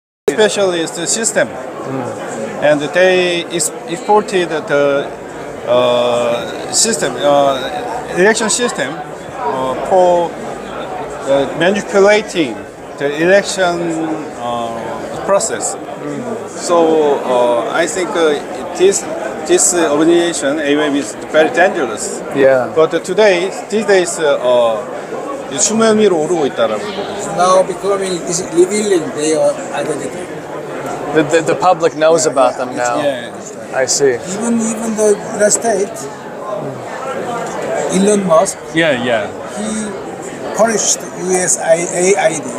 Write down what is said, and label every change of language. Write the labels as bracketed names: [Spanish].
[English] Specialist system, and they exported the system, election system for manipulating the election process. So I think this organization AWeb is very dangerous. Yeah. But these days, [Korean] 수면 위로 오르고 있다라고. [English] now becoming revealing their identity. The public knows about them now. Yeah. I see. Even the United States, Elon Musk, Yeah. he punished USAID.